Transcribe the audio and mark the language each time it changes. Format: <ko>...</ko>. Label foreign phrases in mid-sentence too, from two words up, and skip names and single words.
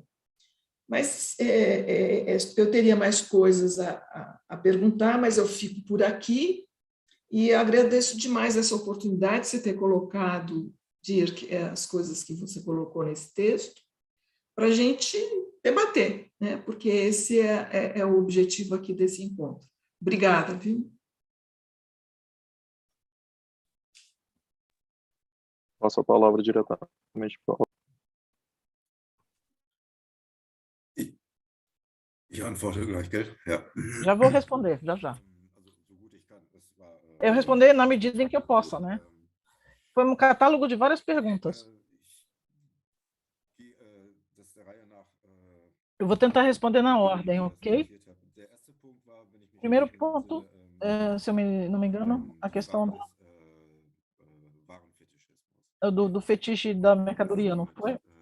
<pt>Mas eu teria mais coisas a perguntar, mas eu fico por aqui e agradeço demais essa oportunidade de você ter colocado, Dirk, as coisas que você colocou nesse texto, para a gente debater, né? Porque esse é o objetivo aqui desse encontro. Obrigada, viu? Passo a palavra diretamente para o...</pt> <de>Ich antworte gleich, gell? Ja.</de> <pt>Já vou responder, já. Eu responder na medida em que eu possa, né? Foi um catálogo de várias perguntas. Eu vou tentar responder na ordem, ok? Primeiro ponto, se eu não me engano, a questão do fetiche da mercadoria, não foi?</pt>